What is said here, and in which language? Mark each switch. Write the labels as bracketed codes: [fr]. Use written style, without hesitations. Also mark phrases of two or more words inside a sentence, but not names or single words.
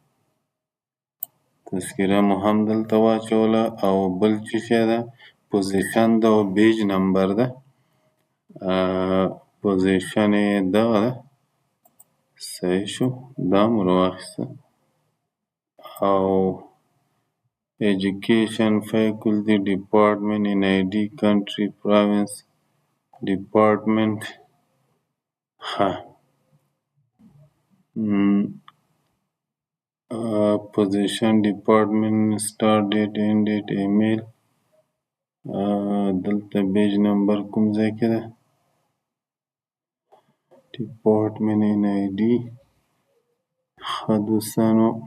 [ps] تذکره مو هم دلته واچوله او بل چې شی ده پوزیشن ده او [en] badge number [ps] ده پوزیشن یې دغه ده صحیح شو دا مو راواخیسته او [en] education faculty department in ID country province department [ps] ها [en] position department start date end date email [ps] دلته بیج نمبر کوم ځای کې ده [en] department in ID [ps] ښه دوستانو